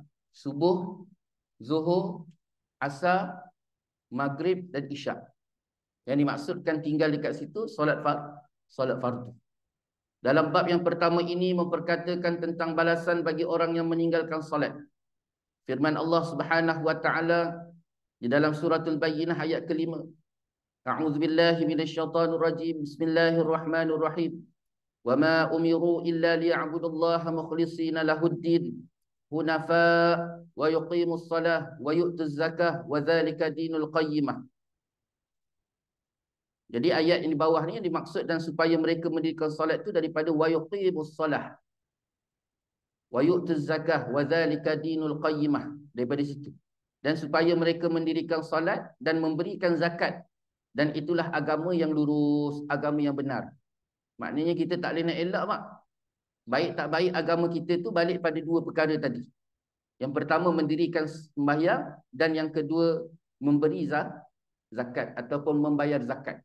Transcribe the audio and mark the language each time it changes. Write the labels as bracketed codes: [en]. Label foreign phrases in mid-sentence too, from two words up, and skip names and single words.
[ms] Subuh, zuhur, asar, maghrib dan isyak. Yang dimaksudkan tinggal dekat situ solat fardu. Dalam bab yang pertama ini memperkatakan tentang balasan bagi orang yang meninggalkan solat. Firman Allah [ar] سبحانه وتعالى [ms] di dalam suratul Bayyinah ayat ke-5. [ar] أعوذ بالله من الشيطان الرجيم. بسم الله الرحمن الرحيم. وما أمروا إلا ليعبدوا الله مخلصين له الدين حنفاء ويقيموا الصلاة ويؤتوا الزكاة وذلك دين القيمة. [ms] Jadi ayat yang di bawah ni dimaksud dan supaya mereka mendirikan solat itu daripada [ar] ويقيموا الصلاة ويؤتوا الزكاة وذلك دين القيمة, [ms] daripada situ. Dan supaya mereka mendirikan solat dan memberikan zakat, dan itulah agama yang lurus, agama yang benar. Maknanya kita tak boleh nak elak, mak. Baik tak baik agama kita tu balik pada 2 perkara tadi. Yang pertama mendirikan sembahyang, dan yang kedua memberi zakat ataupun membayar zakat.